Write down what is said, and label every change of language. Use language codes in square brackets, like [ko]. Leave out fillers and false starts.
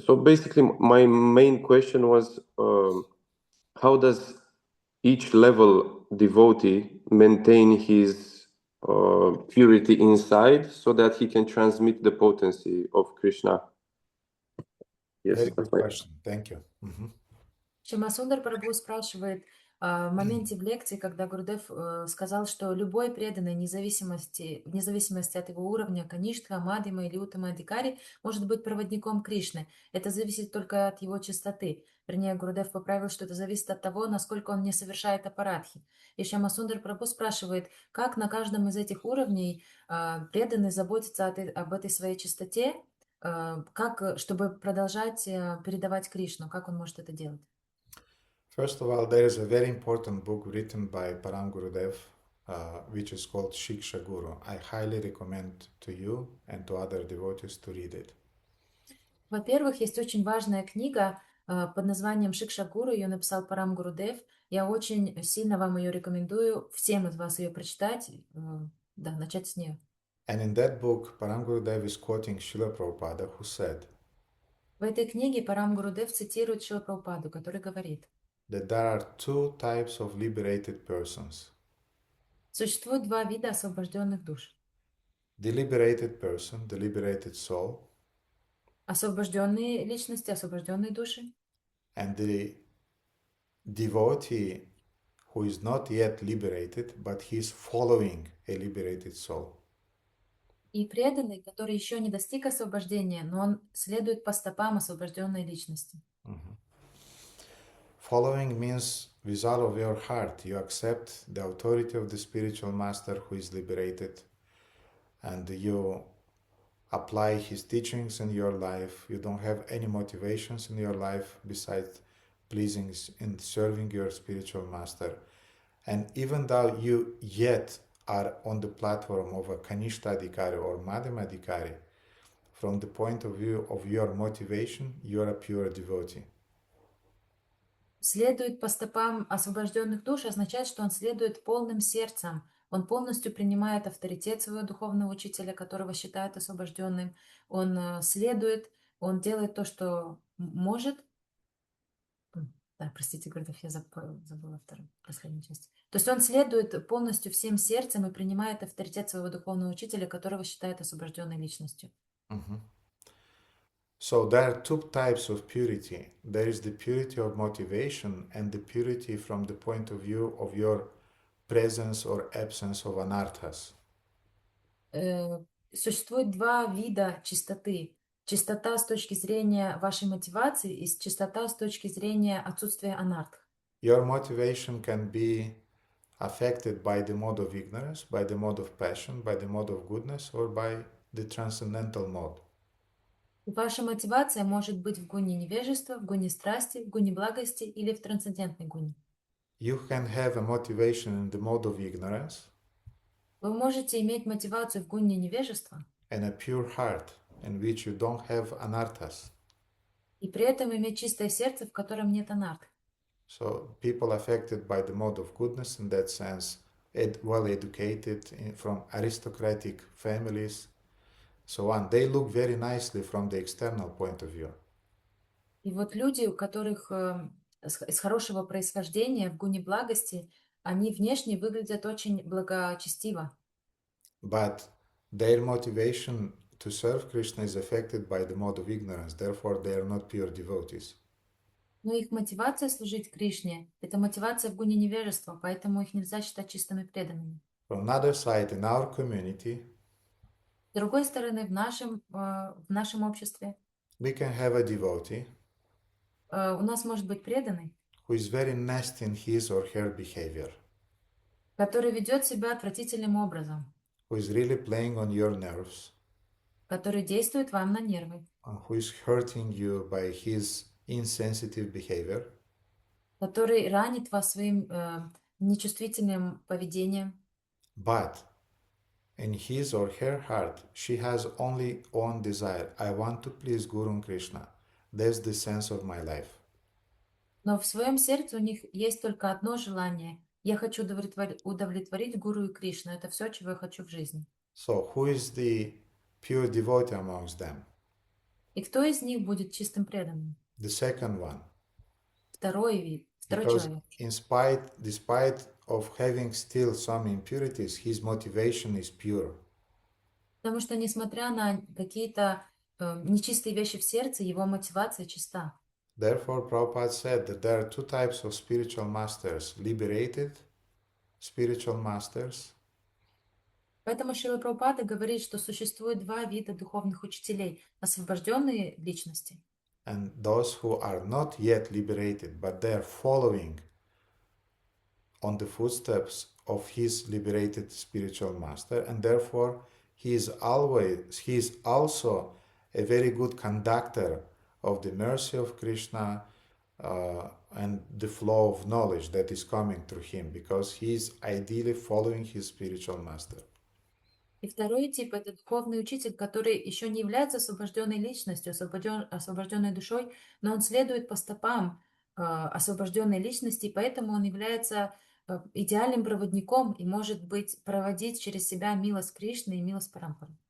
[en] So basically, my main question was, how does each level devotee maintain his purity inside so that he can transmit the potency of Krishna? Yes, Very that's good my question. Thank you. [ru] Шамасундар Прабху спрашивает в моменте в лекции, когда Гурудев сказал, что любой преданный, вне зависимости от его уровня, Каништха, Мадхима или Уттама Адхикари, может быть проводником Кришны. Это зависит только от его чистоты. Вернее, Гурудев поправил, что это зависит от того, насколько он не совершает апарадхи. И Шамасундар Прабху спрашивает, как на каждом из этих уровней преданный заботится об этой своей чистоте, чтобы продолжать передавать Кришну, как он может это делать? [en] First of all, there is a very important book written by Param Gurudev, which is called Shiksha Guru. I highly recommend to you and to other devotees to read it. [ru] Во-первых, есть очень важная книга под названием Шикша Гуру, ее написал Парам Гурудев. Я очень сильно вам ее рекомендую, всем из вас ее прочитать, начать с нее. [en] And in that book, Param Gurudev is quoting Srila Prabhupada, who said [ru] В этой книге Парам Гурудев цитирует Шрила Прабхупаду, который говорит, [en] that there are two types of liberated persons. [ru] Существует два вида освобожденных душ. [en] The liberated person, the liberated soul, [ru] Освобожденные личности, освобожденные души, [en] and the devotee who is not yet liberated, but he is following a liberated soul. [ru] и преданный, который еще не достиг освобождения, но он следует по стопам освобожденной личности. [en] Following means with all of your heart you accept the authority of the spiritual master who is liberated, and you apply his teachings in your life. You don't have any motivations in your life besides pleasing and serving your spiritual master. And even though you yet are on the platform of a Kanishta Adhikari or Madhyama Adhikari, from the point of view of your motivation, you are a pure devotee. [ru] Следует по стопам освобожденных душ означает, что он следует полным сердцем. Он полностью принимает авторитет своего духовного учителя, которого считает освобожденным. Он следует, он делает то, что может. Да, простите, Гурдев, я забыла последнюю часть. То есть он следует полностью всем сердцем и принимает авторитет своего духовного учителя, которого считает освобожденной личностью. [en] So there are two types of purity. There is the purity of motivation and the purity from the point of view of your presence or absence of anarthas. [ru] Существует два вида чистоты. Чистота с точки зрения вашей мотивации и чистота с точки зрения отсутствия анарх. [en] Your motivation can be affected by the mode of ignorance, by the mode of passion, by the mode of goodness, or by the transcendental mode. [ru] Ваша мотивация может быть в гуне невежества, в гуне страсти, в гуне благости или в трансцендентной гуне. [en] You can have a motivation in the mode of ignorance. [ru] Вы можете иметь мотивацию в гуне невежества. [en] And a pure heart in which you don't have anarthas. [ru] И при этом иметь чистое сердце, в котором нет анарх. [en] So people affected by the mode of goodness in that sense well educated, from aristocratic families, so on. They look very nicely from the external point of view. [ru] И вот люди, у которых из хорошего происхождения, в гуне благости, они внешне выглядят очень благочестиво. [en] But their motivation to serve Krishna is affected by the mode of ignorance. Therefore, they are not pure devotees. [ru] Но их мотивация служить Кришне – это мотивация в гуне невежества, поэтому их нельзя считать чистыми преданными. [en] From another side, in our community, [ru] С другой стороны, в нашем обществе [en] we can have a devotee [ru] у нас может быть преданный, [en] who is very nasty in his or her behavior, [ru] который ведет себя отвратительным образом, [en] who is really playing on your nerves, [ru] который действует вам на нервы, [en] who is hurting you by his insensitive behavior, [ru] который ранит вас своим нечувствительным поведением. [en] but in his or her heart, she has only one desire. I want to please Guru and Krishna. That's the sense of my life. [ru] Но в своем сердце у них есть только одно желание. Я хочу удовлетворить Гуру и Кришну. Это все, чего я хочу в жизни. [en] So, who is the pure devotee amongst them? [ru] И кто из них будет чистым преданным? [en] The second one. [ru] Второй вид, второй [en] Because [ru] человек. [en] despite of having still some impurities, his motivation is pure. [ru] Потому что, несмотря на какие-то нечистые вещи в сердце, его мотивация чиста. [en] Therefore, Prabhupada said that there are two types of spiritual masters: liberated spiritual masters [ru] Поэтому Шрила Прабхупада говорит, что существует два вида духовных учителей. Освобожденные личности [en] and those who are not yet liberated, but they are following on the footsteps of his liberated spiritual master, and therefore he is also a very good conductor of the mercy of Krishna and the flow of knowledge that is coming through him, because he is ideally following his spiritual master. [ru] И второй тип – это духовный учитель, который еще не является освобожденной личностью, освобожденной душой, но он следует по стопам освобожденной личности, и поэтому он является идеальным проводником и может проводить через себя милость Кришны и милость Парампары.